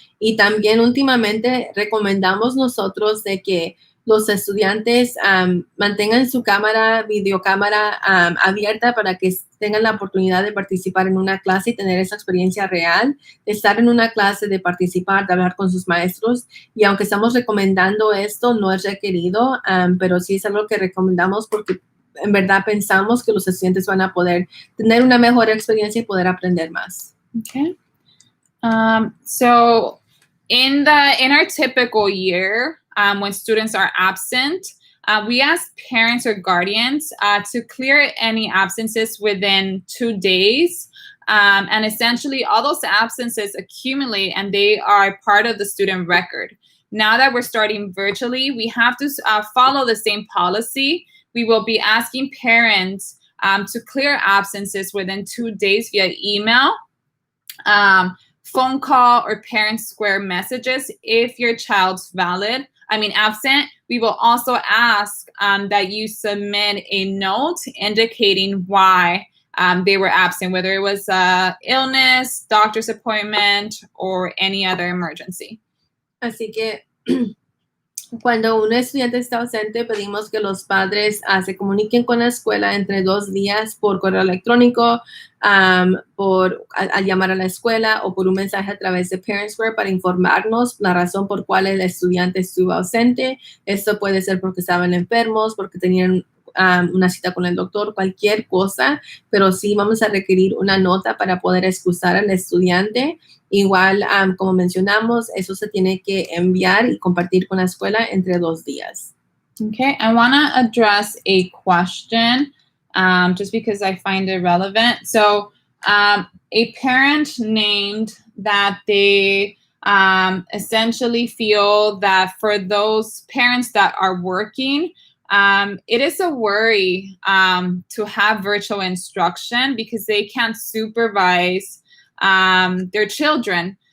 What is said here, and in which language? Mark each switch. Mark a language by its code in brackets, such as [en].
[es] Y también últimamente recomendamos nosotros de que los estudiantes mantengan su videocámara abierta para que tengan la oportunidad de participar en una clase y tener esa experiencia real, de estar en una clase, de participar, de hablar con sus maestros. Y aunque estamos recomendando esto, no es requerido, pero sí es algo que recomendamos porque en verdad pensamos que los estudiantes van a poder tener una mejor experiencia y poder aprender más. [en] Okay. So in our typical year, when students are absent, we ask parents or guardians to clear any absences within 2 days. And essentially, all those absences accumulate and they are part of the student record. Now that we're starting virtually, we have to follow the same policy. We will be asking parents to clear absences within 2 days via email, phone call, or parent square messages if your child's absent. We will also ask that you submit a note indicating why they were absent, whether it was illness, doctor's appointment, or any other emergency. [es] Así que cuando un estudiante está ausente, pedimos que los padres se comuniquen con la escuela entre 2 días por correo electrónico, al llamar a la escuela o por un mensaje a través de Parent Square para informarnos la razón por cual el estudiante estuvo ausente. Esto puede ser porque estaban enfermos, porque tenían una cita con el doctor, cualquier cosa, pero sí vamos a requerir una nota para poder excusar al estudiante. Igual, como mencionamos, eso se tiene que enviar y compartir con la escuela entre 2 días. [en] Okay, I want to address a question just because I find it relevant. So a parent named that they essentially feel that for those parents that are working, it is a worry to have virtual instruction because they can't supervise their children.